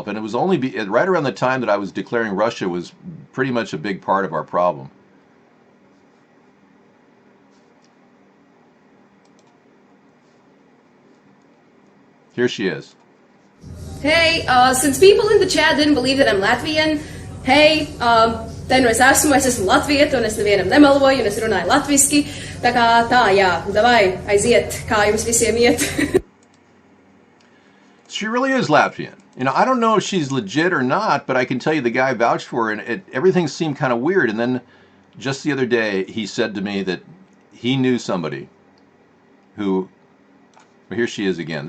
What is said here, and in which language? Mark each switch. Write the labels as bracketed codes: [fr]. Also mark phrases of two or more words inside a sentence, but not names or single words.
[en] And it was only right around the time that I was declaring Russia was pretty much a big part of our problem. Here she is. Hey, since people in the chat didn't believe that I'm Latvian, hey, then [lv] es esmu latvieta, un es nevienam nemeloju, un es runāju latviski, tā kā tā, jā, davai, aiziet, kā jums visiem iet. [en] She really is Latvian. You know, I don't know if she's legit or not, but I can tell you the guy vouched for her, and everything seemed kind of weird. And then just the other day, he said to me that he knew somebody who, well, here she is again.